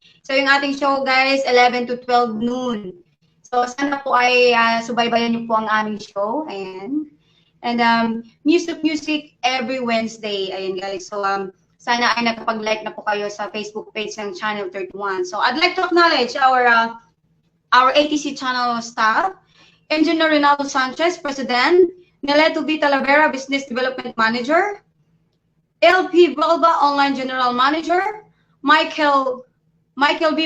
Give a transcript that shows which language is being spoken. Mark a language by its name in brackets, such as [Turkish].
[Filipino] So yung ating show guys, 11 to 12 noon. So sana po ay subaybayan niyo po ang aming show. Ayan. [English] And music every Wednesday. [Filipino] Ayan guys. So sana ay nakapag-like na po kayo sa Facebook page ng Channel 31. [English] So I'd like to acknowledge our ATC channel staff. Engineer Rinaldo Sanchez, President. Neleto V. Talavera, Business Development Manager. LP Balba, Online General Manager. Michael B.